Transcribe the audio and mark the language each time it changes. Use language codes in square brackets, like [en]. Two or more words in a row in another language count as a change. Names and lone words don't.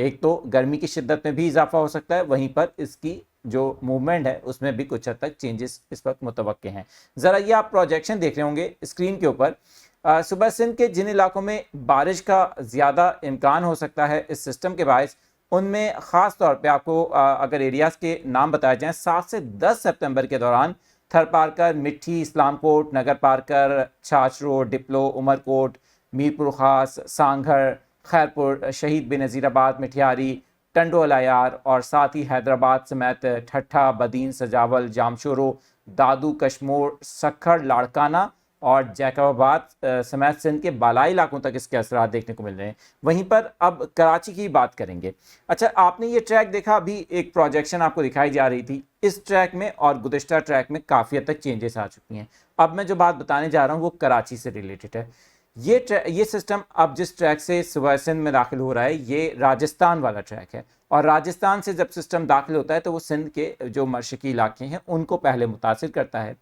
[ur] ایک تو گرمی کی شدت میں بھی اضافہ ہو سکتا ہے، وہیں پر اس کی جو موومنٹ ہے اس میں بھی کچھ حد تک چینجز اس وقت متوقع ہیں. ذرا یہ آپ پروجیکشن دیکھ رہے ہوں گے اسکرین کے اوپر. صوبہ سندھ کے جن علاقوں میں بارش کا زیادہ امکان ہو سکتا ہے اس سسٹم کے باعث، ان میں خاص طور پہ آپ کو اگر ایریاز کے نام بتائے جائیں، 7 سے 10 ستمبر کے دوران تھرپارکر، مٹھی، اسلام کوٹ، نگرپارکر، چھاچھ روڈ، ڈپلو، عمرکوٹ، میرپور خاص، سانگھڑ، خیرپور، شہید بینظیر آباد، مٹیاری، ٹنڈو الہیار اور ساتھ ہی حیدرآباد سمیت ٹھٹھہ, بدین، سجاول، جامشورو، دادو، کشمور، سکھر، لاڑکانہ اور جیکب آباد سمیت سندھ کے بالائی علاقوں تک اس کے اثرات دیکھنے کو مل رہے ہیں. وہیں پر اب کراچی کی بات کریں گے۔ اچھا، آپ نے یہ ٹریک دیکھا، ابھی ایک پروجیکشن آپ کو دکھائی جا رہی تھی، اس ٹریک میں اور گزشتہ ٹریک میں کافی حد تک چینجز آ چکی ہیں. اب میں جو بات بتانے جا رہا ہوں وہ کراچی سے ریلیٹڈ ہے۔ یہ سسٹم اب جس ٹریک سے صوبہ سندھ میں داخل ہو رہا ہے، یہ راجستھان والا ٹریک ہے، اور راجستھان سے جب سسٹم داخل ہوتا ہے تو وہ سندھ کے جو مشرقی علاقے ہیں ان کو پہلے متاثر کرتا ہے.